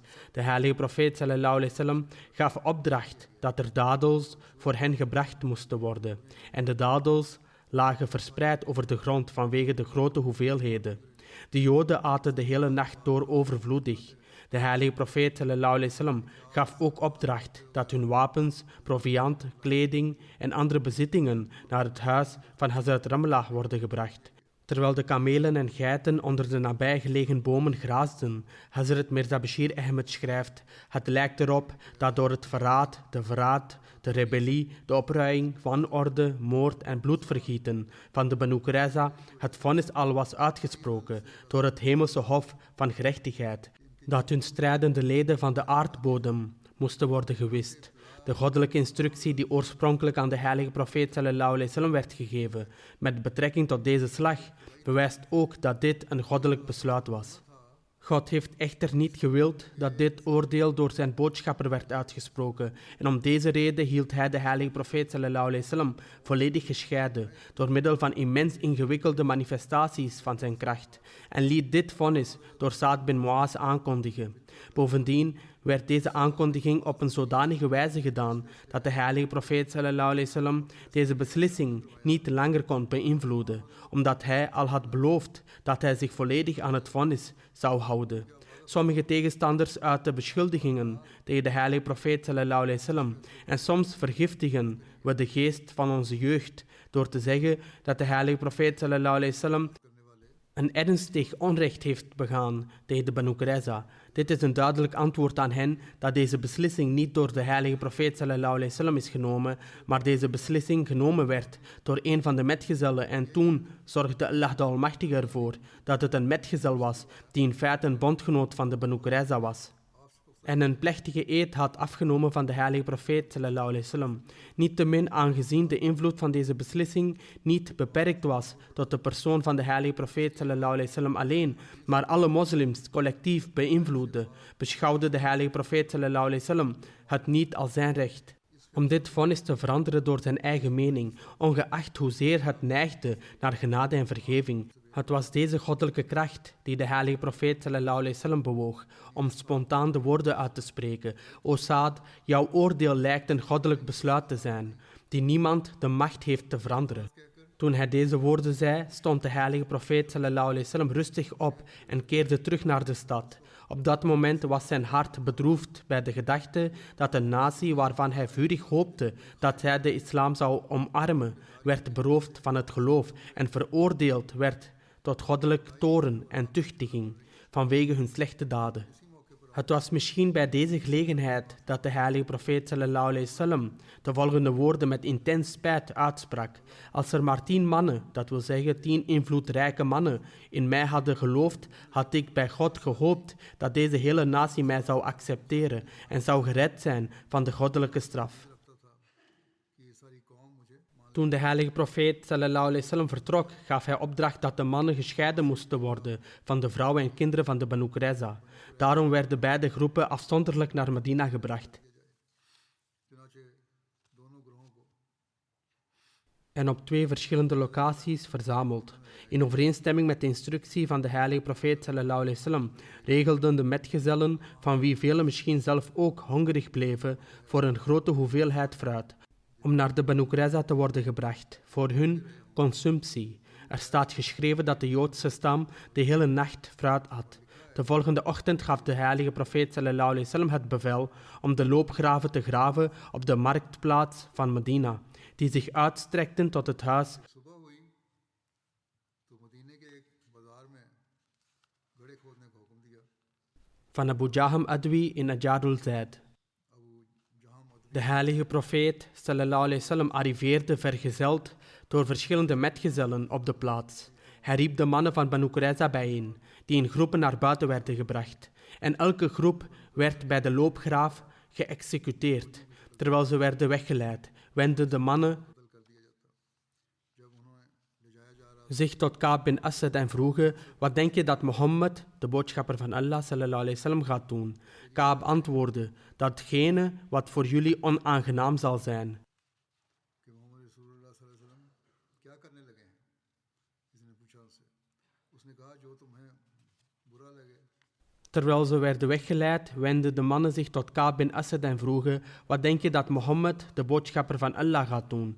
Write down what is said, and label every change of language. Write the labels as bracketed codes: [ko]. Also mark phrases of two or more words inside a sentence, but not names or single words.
[nl] De heilige profeet [ar] صلى الله عليه وسلم [nl] gaf opdracht dat er dadels voor hen gebracht moesten worden. En de dadels lagen verspreid over de grond vanwege de grote hoeveelheden. De Joden aten de hele nacht door overvloedig. De heilige profeet [ar] صلى الله عليه وسلم [nl] gaf ook opdracht dat hun wapens, proviand, kleding en andere bezittingen naar het huis van Hazrat Ramlah worden gebracht. Terwijl de kamelen en geiten onder de nabijgelegen bomen graasden, Hazrat Mirza Bashir Ahmed schrijft: het lijkt erop dat door het verraad, de rebellie, de opruiing, wanorde, moord en bloedvergieten van de Banu Qurayza het vonnis al was uitgesproken door het hemelse hof van gerechtigheid, dat hun strijdende leden van de aardbodem moesten worden gewist. De goddelijke instructie die oorspronkelijk aan de heilige profeet [ar] صلى الله عليه وسلم [nl] werd gegeven met betrekking tot deze slag, bewijst ook dat dit een goddelijk besluit was. God heeft echter niet gewild dat dit oordeel door zijn boodschapper werd uitgesproken en om deze reden hield hij de heilige profeet [ar] صلى الله عليه وسلم [nl] volledig gescheiden door middel van immens ingewikkelde manifestaties van zijn kracht en liet dit vonnis door Saad bin Muaz aankondigen. Bovendien werd deze aankondiging op een zodanige wijze gedaan dat de heilige profeet [ar] صلى الله عليه وسلم [nl] deze beslissing niet langer kon beïnvloeden, omdat hij al had beloofd dat hij zich volledig aan het vonnis zou houden. Sommige tegenstanders uiten beschuldigingen tegen de heilige profeet [ar] صلى الله عليه وسلم [nl] en soms vergiftigen we de geest van onze jeugd door te zeggen dat de heilige profeet [ar] صلى الله عليه وسلم [nl] een ernstig onrecht heeft begaan tegen de Banu Qurayza. Dit is een duidelijk antwoord aan hen dat deze beslissing niet door de heilige profeet [ar] صلى الله عليه وسلم [nl] is genomen, maar deze beslissing genomen werd door een van de metgezellen en toen zorgde Allah de Almachtige ervoor dat het een metgezel was die in feite een bondgenoot van de Banu Qurayza was en een plechtige eed had afgenomen van de heilige profeet [ar] صلى الله عليه وسلم. [nl] Niettemin, aangezien de invloed van deze beslissing niet beperkt was tot de persoon van de heilige profeet [ar] صلى الله عليه وسلم [nl] alleen, maar alle moslims collectief beïnvloedde, beschouwde de heilige profeet [ar] صلى الله عليه وسلم [nl] het niet als zijn recht om dit vonnis te veranderen door zijn eigen mening, ongeacht hoezeer het neigde naar genade en vergeving. Het was deze goddelijke kracht die de heilige profeet [ar] صلى الله عليه وسلم [nl] bewoog om spontaan de woorden uit te spreken. O Saad, jouw oordeel lijkt een goddelijk besluit te zijn, die niemand de macht heeft te veranderen. Toen hij deze woorden zei, stond de heilige profeet [ar] صلى الله عليه وسلم [nl] rustig op en keerde terug naar de stad. Op dat moment was zijn hart bedroefd bij de gedachte dat een natie waarvan hij vurig hoopte dat zij de islam zou omarmen, werd beroofd van het geloof en veroordeeld werd tot goddelijk toorn en tuchtiging vanwege hun slechte daden. Het was misschien bij deze gelegenheid dat de heilige profeet [ar] صلى الله عليه وسلم [nl] de volgende woorden met intens spijt uitsprak. Als er maar 10 mannen, dat wil zeggen 10 invloedrijke mannen, in mij hadden geloofd, had ik bij God gehoopt dat deze hele natie mij zou accepteren en zou gered zijn van de goddelijke straf. Toen de heilige profeet [ar] صلى الله عليه وسلم [nl] vertrok, gaf hij opdracht dat de mannen gescheiden moesten worden van de vrouwen en kinderen van de Banu Qurayza. Daarom werden beide groepen afzonderlijk naar Medina gebracht en op 2 verschillende locaties verzameld. In overeenstemming met de instructie van de heilige profeet [ar] صلى الله عليه وسلم [nl] regelden de metgezellen, van wie velen misschien zelf ook hongerig bleven, voor een grote hoeveelheid fruit, om naar de Banu Qurayza te worden gebracht, voor hun consumptie. Er staat geschreven dat de Joodse stam de hele nacht fruit at. De volgende ochtend gaf de heilige profeet [ar] صلى الله عليه وسلم [nl] het bevel om de loopgraven te graven op de marktplaats van Medina, die zich uitstrekten tot het huis van Abu Jaham Adwi in Ajarul Zaid. De heilige profeet [ar] صلى الله عليه وسلم [nl] arriveerde vergezeld door verschillende metgezellen op de plaats. Hij riep de mannen van Banu Qurayza bijeen, die in groepen naar buiten werden gebracht. En elke groep werd bij de loopgraaf geëxecuteerd. Terwijl ze werden weggeleid, wendden de mannen zich tot Ka'b bin Asad en vroegen: wat denk je dat Mohammed, de boodschapper van Allah [ar] صلى الله عليه وسلم, [nl] gaat doen? Ka'b antwoordde: datgene wat voor jullie onaangenaam zal zijn. Terwijl ze werden weggeleid, wendden de mannen zich tot Ka'b bin Asad en vroegen: wat denk je dat Mohammed, de boodschapper van Allah, gaat doen?